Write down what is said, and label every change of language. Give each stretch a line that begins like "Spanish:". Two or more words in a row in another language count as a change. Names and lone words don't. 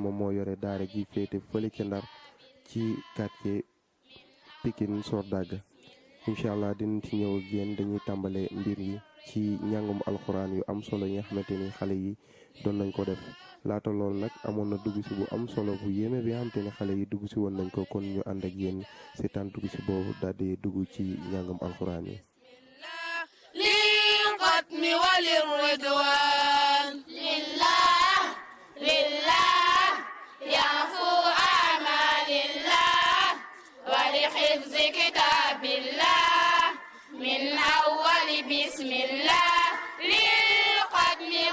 Wolof: moom moo yore daara ji féete fële ca Ndar ci quartier Pikine Sordaga incha allah dinañ ci ñëw ak yéen dañuy tàmbale mbir yi ci njàngum alxuraan yu am solo yi nga xamante ni xale yi doon nañ ko def laata loolu nag amoon na dugg si bu am solo bu yéeme bi nga xamante ni xale yi dugg si woon nañ ko kon ñu ànd ak yéen seetaan dugg si boobu daal di dugg ci njàngum alxuraan yi.
Arabic: حفظ كتاب الله من أول بسم الله للقدم